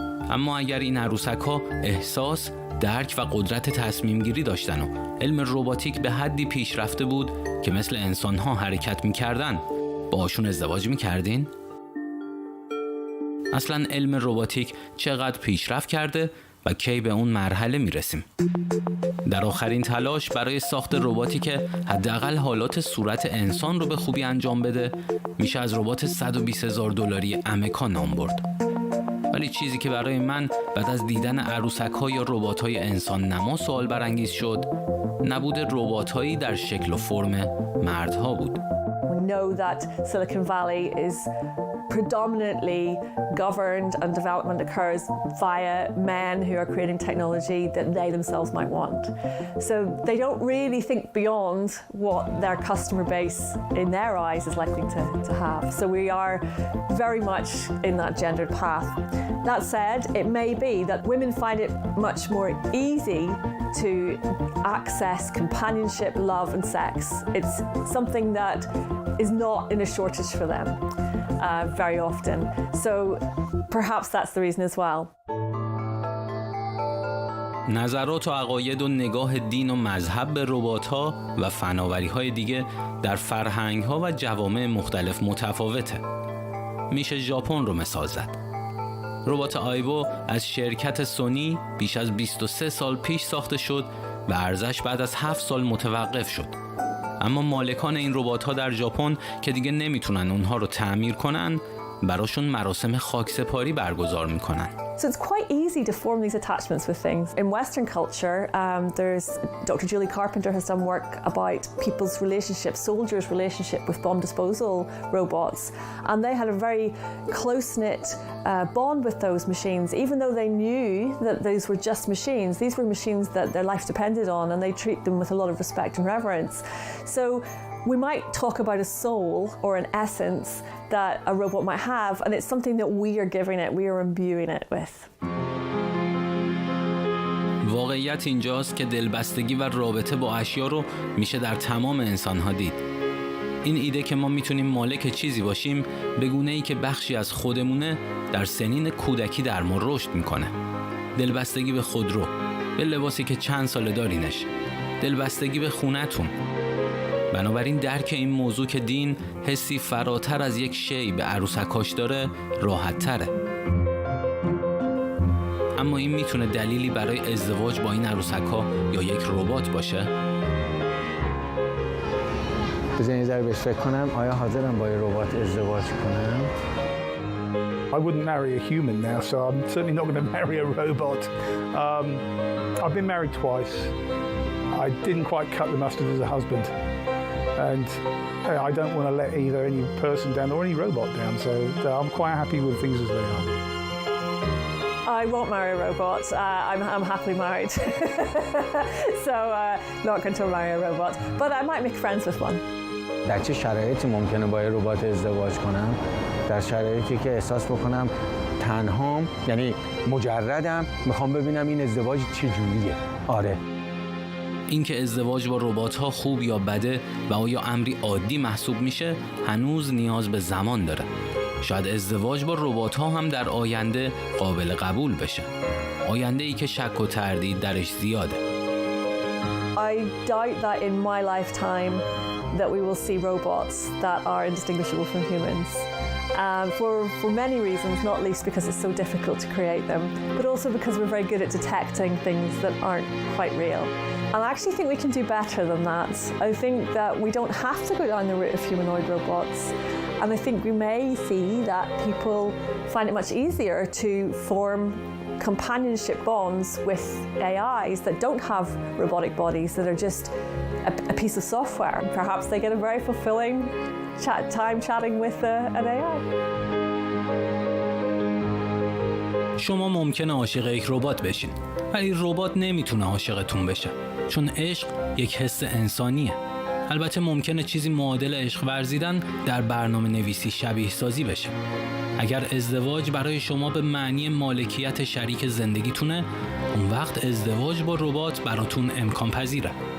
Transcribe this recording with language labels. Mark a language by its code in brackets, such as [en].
[fa] اما اگر این عروسک‌ها احساس، درک و قدرت تصمیم گیری داشتن و علم رباتیک به حدی پیشرفته بود که مثل انسان‌ها حرکت می‌کردن، باهاشون ازدواج می‌کردین؟ اصلاً علم رباتیک چقدر پیشرفت کرده و کی به اون مرحله میرسیم؟ در آخرین تلاش برای ساخت رباتی که حداقل حالات صورت انسان رو به خوبی انجام بده، میشه از ربات $120,000 امریکا نام برد. ولی چیزی که برای من بعد از دیدن عروسک‌ها یا ربات‌های انسان نما سوال برانگیز شد، نبود ربات‌هایی در شکل و فرم مردها بود. [en] We know that Silicon Valley is predominantly governed and development occurs via men who are creating technology that they themselves might want. So they don't really think beyond what their customer base in their eyes is likely to have. So we are very much in that gendered path. That said, it may be that women find it much more easy to access companionship, love and sex. It's something that is not in a shortage for them very often. So perhaps that's the reason as well. [fa] نظرات و عقاید و نگاه دین و مذهب به ربات‌ها و فناوری‌های دیگه در فرهنگ‌ها و جوامع مختلف متفاوته. میشه ژاپن رو مثال زد. ربات آیبو از شرکت سونی بیش از 23 سال پیش ساخته شد و ارزش بعد از 7 سال متوقف شد. اما مالکان این ربات‌ها در ژاپن که دیگه نمیتونن اونها رو تعمیر کنن، براشون مراسم خاکسپاری برگزار میکنن. [en] So it's quite easy to form these attachments with things. In Western culture, there's Dr. Julie Carpenter has done work about people's relationship, soldiers' relationship with bomb disposal robots, and they had a very close-knit bond with those machines, even though they knew that these were just machines. These were machines that their life depended on, and they treat them with a lot of respect and reverence. So We might talk about a soul or an essence that a robot might have, and it's something that we are giving it, we are imbuing it with. [fa] واقعیت اینجاست که دلبستگی و رابطه با اشیا رو میشه در تمام انسان‌ها دید. این ایده که ما میتونیم مالک چیزی باشیم به گونه‌ای که بخشی از خودمونه در سنین کودکی در ما رشد میکنه. دلبستگی به خودرو، به لباسی که چند ساله دارینش، دلبستگی به خونتون. بنابراین درک این موضوع که دین حسی فراتر از یک شی به عروسکاش داره راحت تره. اما این میتونه دلیلی برای ازدواج با این عروسک‌ها یا یک ربات باشه؟ بذارین یه ذره بهش فکر کنم. آیا حاضرم با یه ربات ازدواج کنم؟ [en] I wouldn't marry a human now, so I'm certainly not going to marry a robot. I've been married twice. I didn't quite cut the mustard as a husband. And I don't want to let either any person down or any robot down, so I'm quite happy with things as they are. I won't marry a robot. I'm happily married. So not going to marry a robot. But I might make friends with one. [fa] در چه شرایطی ممکنه با یه ربات ازدواج کنم؟ در شرایطی که احساس بکنم تنهام، یعنی مجردم، میخوام ببینم این ازدواج چه جوریه. آره. اینکه ازدواج با ربات‌ها خوب یا بده و آیا امری عادی محسوب میشه هنوز نیاز به زمان داره. شاید ازدواج با ربات‌ها هم در آینده قابل قبول بشه. آینده‌ای که شک و تردید درش زیاده. [en] I doubt that in my lifetime that we will see robots that are indistinguishable from humans. For many reasons, not least because it's so difficult to create them, but also because we're very good at detecting things that aren't quite real. And I actually think we can do better than that. I think that we don't have to go down the route of humanoid robots. And I think we may see that people find it much easier to form companionship bonds with AIs that don't have robotic bodies, that are just a piece of software. Perhaps they get a very fulfilling time chatting with an AI. [fa] شما ممکنه عاشق یک ربات بشین، ولی ربات نمیتونه عاشقتون بشه، چون عشق یک حس انسانیه. البته ممکنه چیزی معادل عشق ورزیدن در برنامه نویسی شبیه سازی بشه. اگر ازدواج برای شما به معنی مالکیت شریک زندگیتونه، اون وقت ازدواج با ربات براتون امکان پذیره.